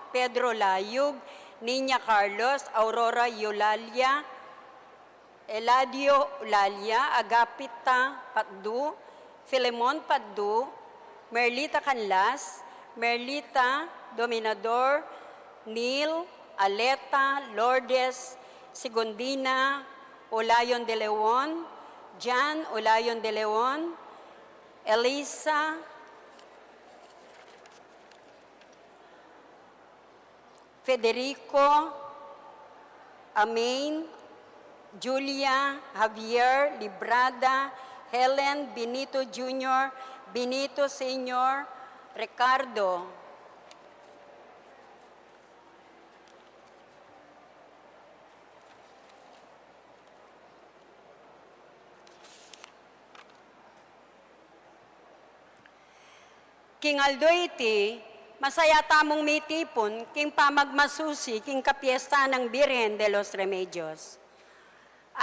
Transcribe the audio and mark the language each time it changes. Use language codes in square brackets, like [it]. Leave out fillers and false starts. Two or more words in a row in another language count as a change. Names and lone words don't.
[pam] Pedro Layug, Niña Carlos, Aurora Eulalia, Eladio Eulalia, Agapita Patdu, Filemon Patdu, Merlita Canlas, Merlita Dominador, Neil, Aleta, Lourdes, Sigundina, Olayon de Leon, Jan Olayon de Leon, Elisa, Federico, Amain, Julia, Javier, Librada, Helen, Benito Jr., Benito Sr., Ricardo, King Aldo iti, masaya tamong mitipon, king pamagmasusi, king kapiesta ng Birhen de los Remedios.